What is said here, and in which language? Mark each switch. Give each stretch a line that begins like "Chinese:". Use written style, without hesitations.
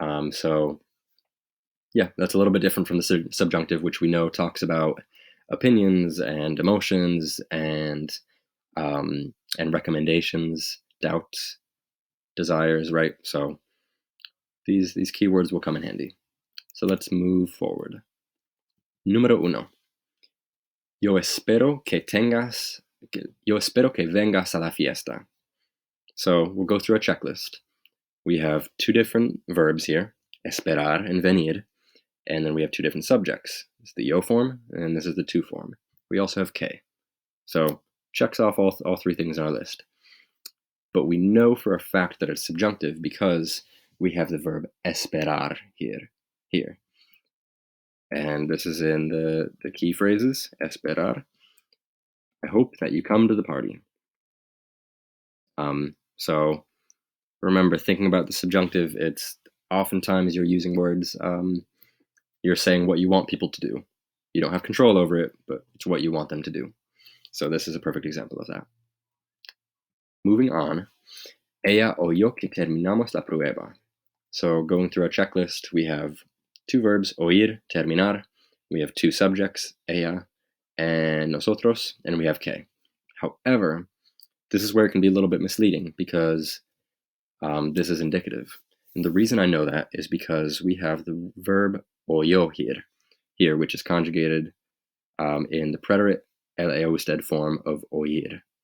English: So yeah, that's a little bit different from the subjunctive, which we know talks about opinions and emotions and recommendations, doubts, desires, right? So these keywords will come in handy. So let's move forward.
Spanish: Número 1. Yo espero que vengas a la fiesta.
English: So we'll go through a checklist. We have 2 different verbs here, esperar and venir, and then we have 2 different subjects. It's the yo form, and this is the tú form. We also have que. So checks off all 3 things on our list. But we know for a fact that it's subjunctive because we have the verb esperar here. And this is in the key phrases, esperar. I hope that you come to the party. So remember, thinking about the subjunctive, it's oftentimes you're using words, you're saying what you want people to do. You don't have control over it, but it's what you want them to do. So this is a perfect example of that.
Spanish: Moving on, ella o yo que terminamos la prueba.
English: So going through our checklist, we have 2 verbs, oír, terminar. We have 2 subjects, ella and nosotros, and we have que. However, this is where it can be a little bit misleading because this is indicative. And the reason I know that is because we have the verb oyo here, which is conjugated in the preterite el usted form of oír.